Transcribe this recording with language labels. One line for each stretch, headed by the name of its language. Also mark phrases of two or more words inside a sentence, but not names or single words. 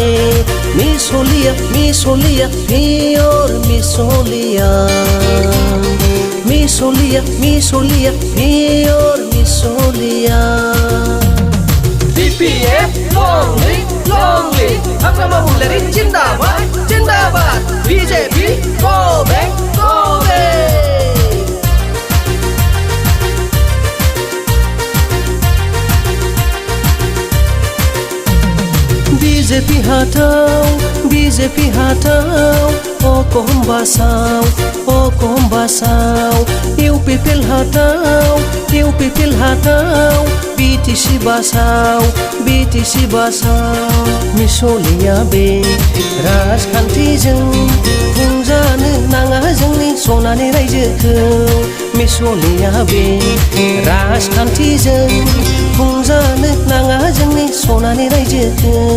Bodo: मिसलिया पियर मिसलिया पियर मिसलिया।
English: BPF long live Hakrama Mulleri Jindabad BJP go back go back.
Hindi: BJP hatau Okom basau UPPL hatau BTC basau
Bodo: मिसलिया बे राजखान्थिजों खुंजानो नाङा जोंनि सनानि रायजोखौ। मिसलिया बे राजखान्थिजों खुंजानो नाङा जोंनि सनानि रायजोखौ।